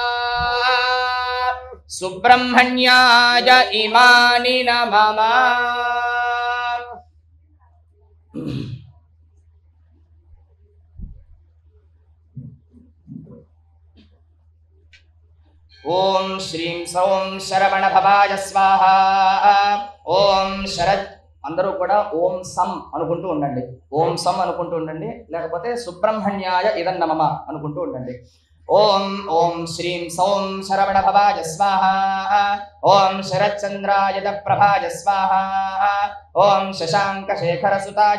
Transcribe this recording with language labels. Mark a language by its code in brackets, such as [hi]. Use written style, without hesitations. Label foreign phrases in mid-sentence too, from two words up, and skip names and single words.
[sa] सुब्रह्मण्याय इमानि नमः ओम श्रीं सौं शरवणभवाय स्वाहा ओम शरद [te] అందరూ కూడా [sa] ఓం సం [te] అనుకుంటూ ఉండండి [sa] ఓం సం [te] అనుకుంటూ ఉండండి లేకపోతే సుబ్రహ్మణ్యాయ [sa] ఇదం నమః [te] అనుకుంటూ ఉండండి [sa] ఓం ఓం శ్రీం సౌం శరవణభవాయ స్వాహా ఓం శరత్చంద్రాయ ప్రభాయ స్వాహా ఓం శశాంకశేఖరసుతాయ